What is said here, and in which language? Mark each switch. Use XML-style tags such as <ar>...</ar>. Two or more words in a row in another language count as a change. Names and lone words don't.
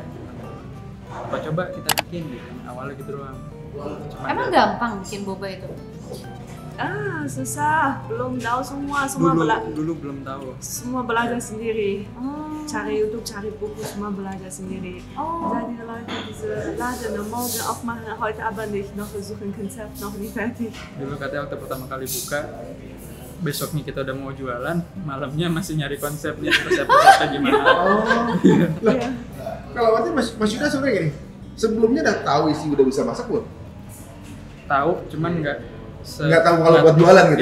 <id>Apa coba kita bikin gitu. Awalnya gitu doang. Cuma Emang ya, gampang bikin boba itu? Susah. Belum tahu semua dulu belum tahu. semua belajar sendiri. Oh. Cari YouTube, cari buku, semua belajar sendiri. Oh.</id> <de>Seid die Leute diese Laden am Morgen aufmachen, heute aber nicht, noch versuchen Konzept, noch nicht fertig.</de> <id>Dulu katanya waktu pertama kali buka, besoknya kita udah mau jualan, malamnya masih nyari konsepnya, resep-resepnya gimana. Iya. Kalau berarti Mas Yuda sebenarnya gini, sebelumnya udah tahu isi udah bisa masak belum? Tahu, cuman nggak Nggak tahu kalau buat jualan gitu?</id>